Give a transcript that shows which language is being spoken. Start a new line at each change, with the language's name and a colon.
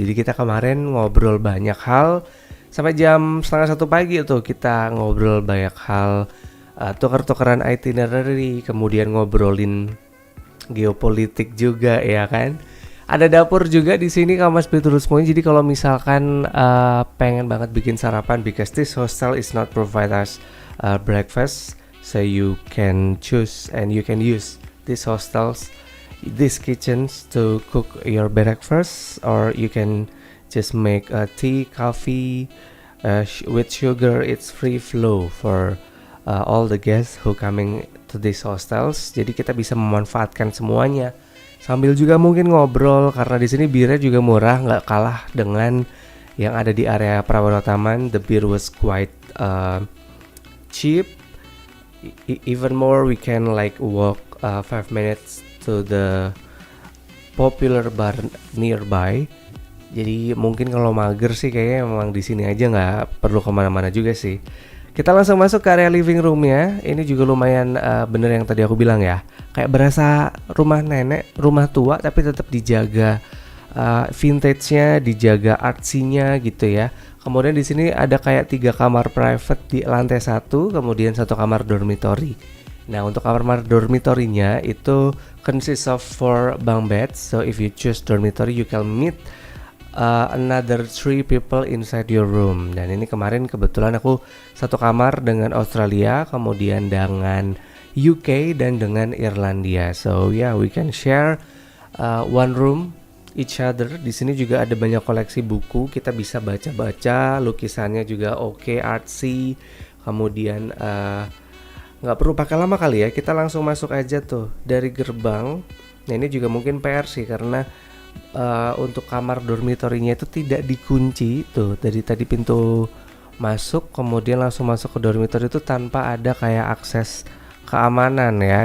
Indonesian: Jadi kita kemarin ngobrol banyak hal sampai jam 12:30 pagi tuh, kita ngobrol banyak hal, tuker-tukeran itinerary, kemudian ngobrolin geopolitik juga ya kan. Ada dapur juga di sini Kamas Betul semuanya. Jadi kalau misalkan pengen banget bikin sarapan,
English: because this hostel is not provide us breakfast, so you can choose and you can use these hostels, these kitchens to cook your breakfast, or you can just make a tea, coffee with sugar. It's free flow for all the guests who coming to these hostels.
Indonesian: Jadi kita bisa memanfaatkan semuanya. Sambil juga mungkin ngobrol, karena di sini birnya juga murah, nggak kalah dengan yang ada di area Prawiro Taman.
English: The beer was quite cheap. Even more, we can like walk 5 minutes to the popular bar nearby.
Indonesian: Jadi mungkin kalau mager sih kayaknya memang di sini aja, nggak perlu kemana-mana juga sih. Kita langsung masuk ke area living roomnya. Ini juga lumayan bener yang tadi aku bilang ya, kayak berasa rumah nenek, rumah tua, tapi tetap dijaga vintage-nya, dijaga artsy-nya gitu ya. Kemudian di sini ada kayak 3 kamar private di lantai 1, kemudian 1 kamar dormitory. Nah, untuk kamar dormitory-nya itu
English: consists of 4 bunk beds. So if you choose dormitory, you can meet another 3 people inside your room.
Indonesian: Dan ini kemarin kebetulan aku 1 kamar dengan Australia, kemudian dengan UK dan dengan Irlandia.
English: So yeah, we can share 1 room each other.
Indonesian: Di sini juga ada banyak koleksi buku, kita bisa baca-baca, lukisannya juga oke, artsy. Kemudian nggak perlu pakai lama kali ya, kita langsung masuk aja tuh dari gerbang. Nah ini juga mungkin PR sih, karena untuk kamar dormitorinya itu tidak dikunci tuh, dari tadi pintu masuk kemudian langsung masuk ke dormitori itu tanpa ada kayak akses keamanan ya.